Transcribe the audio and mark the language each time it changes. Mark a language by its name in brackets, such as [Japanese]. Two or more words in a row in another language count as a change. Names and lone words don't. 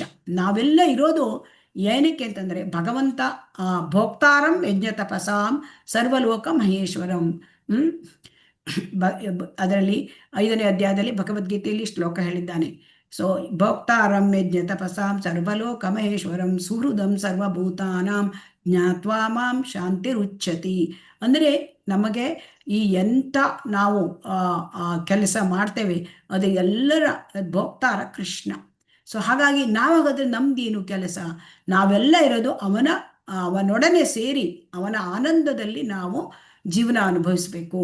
[Kannada] ನಾವೆಲ್ಲ ಇರೋದು ಏನಕ್ಕೆ ಅಂತಂದರೆ ಭಗವಂತ [Sanskrit] ಭೋಕ್ತಾರಂ ಯಜ್ಞ ತಪಸಾಂ ಸರ್ವಲೋಕ ಮಹೇಶ್ವರಂ. [Kannada] ಅದರಲ್ಲಿ 5ನೇ ಅಧ್ಯಾಯದಲ್ಲಿ ಭಗವದ್ಗೀತೆಯಲ್ಲಿ ಶ್ಲೋಕ ಹೇಳಿದ್ದಾನೆ. [Sanskrit] ಸೊ ಭೋಕ್ತಾರಂ ಯಜ್ಞ ತಪಸಾಂ ಸರ್ವಲೋಕ ಮಹೇಶ್ವರಂ ಸುಹೃದಂ ಸರ್ವಭೂತಾನಾಂ ಜ್ಞಾತ್ವಾ ಮಾಂ ಶಾಂತಿರುಚ್ಯತಿ. [Kannada] ಅಂದರೆ ನಮಗೆ ಈ ಎಂಥ ನಾವು ಕೆಲಸ ಮಾಡ್ತೇವೆ ಅದು ಎಲ್ಲರ ಭೋಕ್ತಾರ ಕೃಷ್ಣ. ಸೊ ಹಾಗಾಗಿ ನಾವಾಗಾದ್ರೆ ನಮ್ದೇನು ಕೆಲಸ? ನಾವೆಲ್ಲ ಇರೋದು ಅವನೊಡನೆ ಸೇರಿ ಅವನ ಆನಂದದಲ್ಲಿ ನಾವು ಜೀವನ ಅನುಭವಿಸಬೇಕು.